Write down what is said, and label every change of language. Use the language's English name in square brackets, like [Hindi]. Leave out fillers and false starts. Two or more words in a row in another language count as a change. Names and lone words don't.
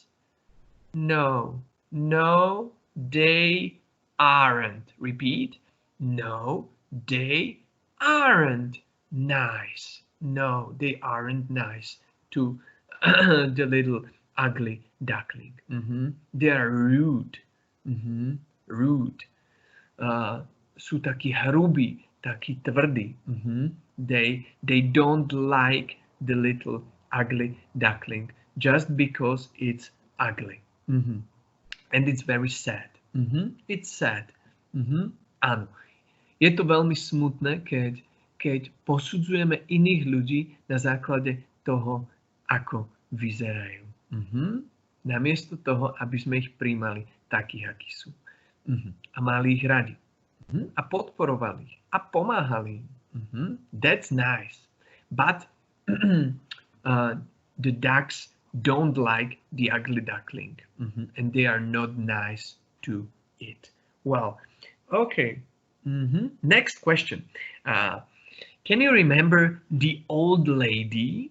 [English] No, no, they aren't. Repeat. No, they aren't nice. No, they aren't nice to the little ugly duckling. They are rude. Rude. [Slovak] Sú takí hrubí, takí tvrdí. [English] They don't like the little ugly duckling just because it's ugly. And it's very sad. It's sad. [Slovak] Áno. Je to veľmi smutné, keď posudzujeme iných ľudí na základe toho, ako vyzerajú. Namiesto toho, aby sme ich prijímali takých, akí sú. A mali ich radi. A podporovali ich. A pomáhali im. [English] That's nice. But the ducks don't like the ugly duckling. And they are not nice to it. Well, okay. Next question. Can you remember the old lady?